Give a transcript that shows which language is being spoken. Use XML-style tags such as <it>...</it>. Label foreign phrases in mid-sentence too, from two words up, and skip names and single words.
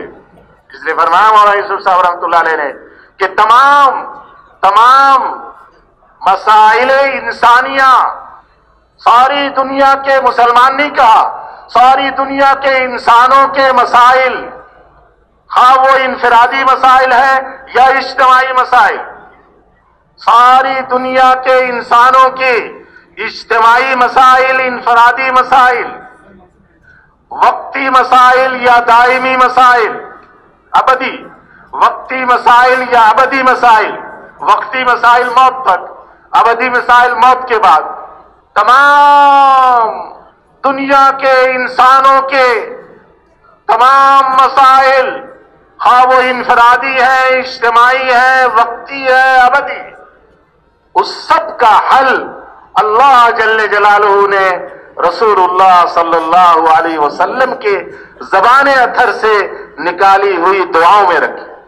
<ur>اس لیے فرمایا مولانا یوسف صاحب</ur> <ar>رحمة الله عليه</ar> <ur>نے کہ تمام مسائل انسانیہ، ساری دنیا کے مسلمان نہیں کہا، ساری دنیا کے انسانوں کے مسائل، ہاں وہ انفرادی مسائل ہے یا اجتماعی مسائل، ساری دنیا کے انسانوں کے اجتماعی مسائل، انفرادی مسائل, وقتی مسائل یا دائمی مسائل، ابدی، وقتی مسائل یا ابدی مسائل، وقتی مسائل موت تک، ابدی مسائل موت کے بعد، تمام دنیا کے انسانوں کے تمام مسائل، خواہ وہ انفرادی ہے، اجتماعی ہے، وقتی ہے، ابدی، اس سب کا حل</ur> <ar>اللہ جل جلالہ</ar> <ur>نے رسول اللہ</ur> <ar>صلی اللہ علیہ وسلم</ar> <ur>کے زبان اطہر سے نکالی ہوئی دعاؤں میں رکھی۔</ur>